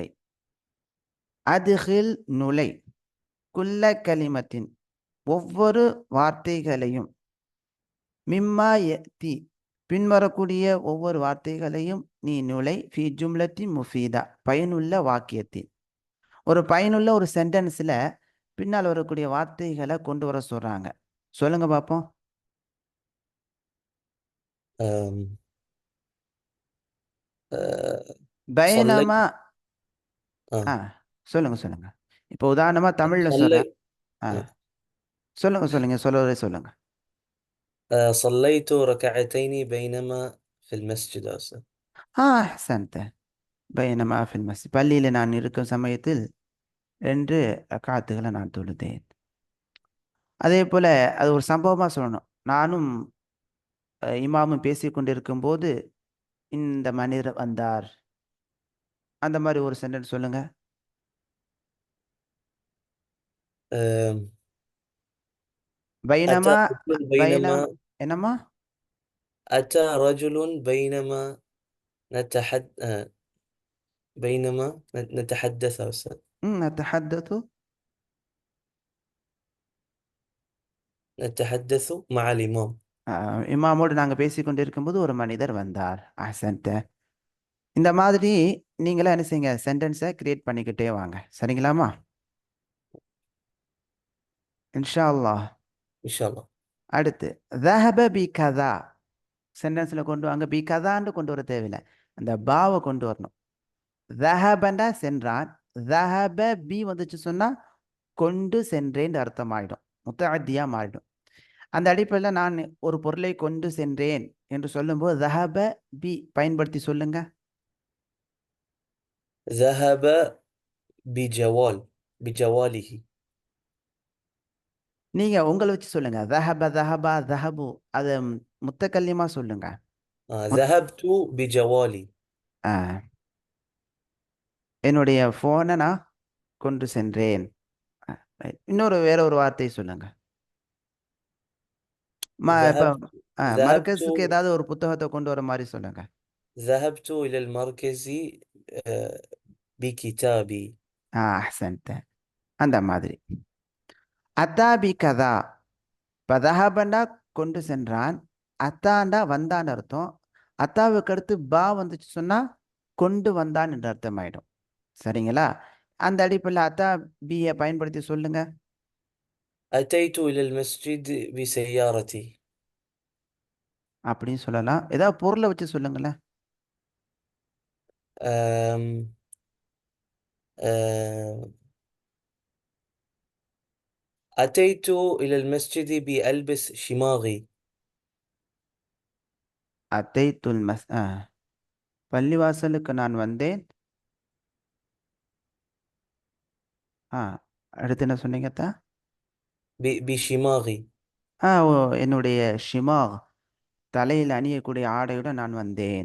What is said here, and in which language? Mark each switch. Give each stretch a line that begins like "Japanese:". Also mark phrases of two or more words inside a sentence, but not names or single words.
Tamil: அதுஹில் நுழை,
Arabic: كل كلمة
Tamil: ஒவ்வொரு வார்த்தைகளையும்,
Arabic: مما يأتي
Tamil: பின்வரக்கூடிய ஒவ்வொரு வார்த்தைகளையும் நீ நுழை,
Arabic: في جملة مفيدة
Tamil: பயனுள்ள வாக்கியத்தில். ஒரு பயனுள்ள ஒரு சென்டென்ஸில் பின்னால் வரக்கூடிய வார்த்தைகளை கொண்டு வர சொல்கிறாங்க. சொல்லுங்க பார்ப்போம்.
Arabic: أم، أه، صليت பைனமா آه.
Tamil: சொல்லுங்க. இப்போ உதாரணமாக தமிழில் صلي சொல்கிறேன். சொல்லுங்க சொல்லுங்க.
Arabic: صليت ركعتين بينما في المسجد أستاذ. அஹ்சன்த. بينما في المسجد,
Tamil: பள்ளியில் நான் இருக்கும் சமயத்தில் 2 ரக்காத்துகளை நான் தொழுதேன். அதே போல் அது ஒரு சம்பவமாக சொல்லணும். நானும் இமாமும் பேசி கொண்டிருக்கும் போது இந்த மனிதர் வந்தார். அந்த மாதிரி ஒரு சென்டென்ஸ் சொல்லுங்க.
Arabic: أم، أتى பைனமா رجل بينما
Tamil: என்னம்மா?
Arabic: أتى رجل بينما نتحد بينما نتحدث أستاذ. நத்தஹத்தது. نتحدث مع الإمام.
Tamil: இமாமோடு நாங்கள் பேசி கொண்டிருக்கும்போது ஒரு மனிதர் வந்தார். அஹ்சன்த. இந்த மாதிரி நீங்களே என்ன செய்யுங்க,
English: sentence create
Tamil: பண்ணிக்கிட்டே வாங்க. சரிங்களாமா?
Arabic: إن شاء الله. إن شاء الله.
Tamil: அடுத்து,
Arabic: ذهب بكذا
Tamil: சென்டென்ஸில் கொண்டு வாங்க.
Arabic: بكذا
Tamil: கொண்டு வர தேவையில்லை, அந்த பாவை கொண்டு வரணும். ذهبண்டா சென்றான்,
Arabic: ذهب ب
Tamil: வந்துச்சு சொன்னால் கொண்டு சென்றேன் அர்த்தமாயிடும், முத்தஅத்தியா மாறிடும். அந்த அடிப்படையில் நான் ஒரு பொருளை கொண்டு சென்றேன் என்று சொல்லும்போது
Arabic: ذهب ب
Tamil: பயன்படுத்தி சொல்லுங்க.
Arabic: ذهب بجواله.
Tamil: நீங்கள் உங்களை வச்சு சொல்லுங்க.
Arabic: ذهب ذهبா ذهبு,
Tamil: அதை முத்தக்கல்லியமா சொல்லுங்க.
Arabic: ذهبت بجوالي.
Tamil: ஆ, என்னுடைய ஃபோனை நான் கொண்டு சென்றேன். right. வேற ஒரு வார்த்தை சொல்லுங்க. இப்போ ذهبت மர்கஸுக்கு ஏதாவது ஒரு புத்தகத்தை கொண்டு வர மாதிரி சொல்லுங்க.
Arabic: ذهبت إلى المركز بكتابي.
Tamil: அஹ்சன்த. அந்த மாதிரி.
Arabic: أتى بكذا.
Tamil: இப்போ தஹபண்டா கொண்டு சென்றான், அத்தாண்டா வந்தான்னு அர்த்தம். அத்தாவுக்கு அடுத்து பா வந்துச்சு சொன்னா கொண்டு வந்தான் என்ற அர்த்தமாயிடும். சரிங்களா? அந்த அடிப்படையில் அத்தா பியை பயன்படுத்தி சொல்லுங்க.
Arabic: أتيت إلى المسجد بسيارتي.
Tamil: அப்படின்னு சொல்லலாம். ஏதாவது பொருளை வச்சு சொல்லுங்களேன். أم... أم...
Arabic: أتيت إلى المسجد بألبس شماغي.
Tamil: அத்தைத்துல் பள்ளிவாசலுக்கு நான் வந்தேன். அடுத்து என்ன சொன்னீங்க அத்தா? بشماغي. என்னுடைய ஷிமாக், தலையில் அணியக்கூடிய ஆடையுடன் நான் வந்தேன்.